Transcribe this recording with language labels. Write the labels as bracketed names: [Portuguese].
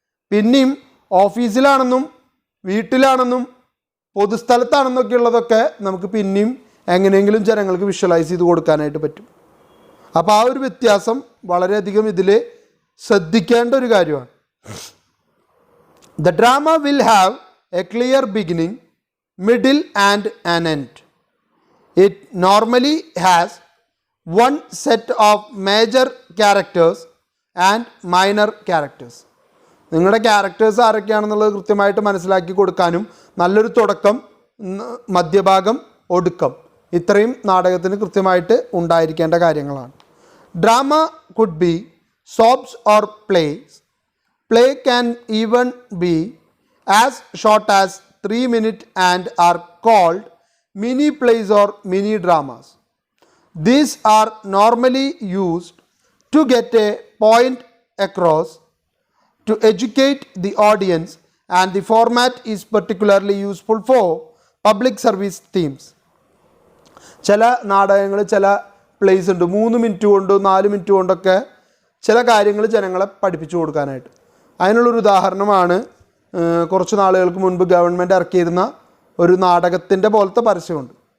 [Malayalam] പിന്നെയും ഓഫീസിലാണെന്നും വീട്ടിലാണെന്നും പൊതുസ്ഥലത്താണെന്നൊക്കെ ഉള്ളതൊക്കെ നമുക്ക് പിന്നെയും എങ്ങനെയെങ്കിലും ജനങ്ങൾക്ക് വിഷ്വലൈസ് ചെയ്ത് കൊടുക്കാനായിട്ട് പറ്റും. അപ്പോൾ ആ ഒരു വ്യത്യാസം വളരെയധികം ഇതിൽ ശ്രദ്ധിക്കേണ്ട ഒരു കാര്യമാണ്. [English] The drama will have a clear beginning, middle and an end. It normally has one set of major characters and minor characters. [Malayalam] നിങ്ങളുടെ ക്യാരക്ടേഴ്സ് ആരൊക്കെയാണെന്നുള്ളത് കൃത്യമായിട്ട് മനസ്സിലാക്കി കൊടുക്കാനും നല്ലൊരു തുടക്കം, മധ്യഭാഗം, ഒടുക്കം, ഇത്രയും നാടകത്തിന് കൃത്യമായിട്ട് ഉണ്ടായിരിക്കേണ്ട കാര്യങ്ങളാണ്. [English] Drama could be soaps or plays. Play can even be as short as 3 minutes and are called mini plays or mini dramas. These are normally used to get a point across, to educate the audience, and the format is particularly useful for public service themes. [Malayalam] ചില നാടകങ്ങൾ, ചില place ഉണ്ട് 3 minute കൊണ്ടോ 4 minute കൊണ്ടൊക്കെ ചില കാര്യങ്ങൾ ജനങ്ങളെ പഠിപ്പിച്ചു കൊടുക്കാനായിട്ട്. അതിനുള്ളൊരു ഉദാഹരണമാണ് കുറച്ച് നാളുകൾക്ക് മുൻപ് ഗവൺമെൻറ് ഇറക്കിയിരുന്ന ഒരു നാടകത്തിൻ്റെ പോലത്തെ പരസ്യമുണ്ട്.